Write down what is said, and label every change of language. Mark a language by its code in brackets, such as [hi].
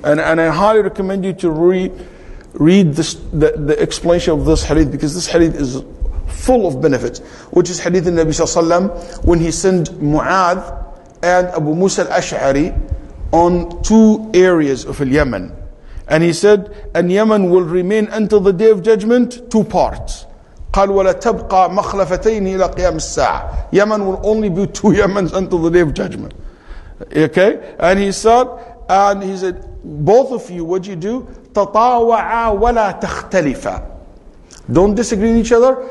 [en] And I highly recommend you to read this, the explanation of this hadith, because this hadith is full of benefits, which is hadith in Nabi Sallallahu Alaihi Wasallam when he sent Mu'adh and Abu Musa al-Ash'ari on 2 areas of Yemen. And he said, and Yemen will remain until the day of judgment 2 parts. [ar] قال ولا تبقى مخلفتين إلى قيام الساعة. [en] Yemen will only be 2 Yemens until the day of judgment. Okay? And he said, both of you, what you do? [ar] تطاوعا ولا تختلفا. [en] Don't disagree with each other.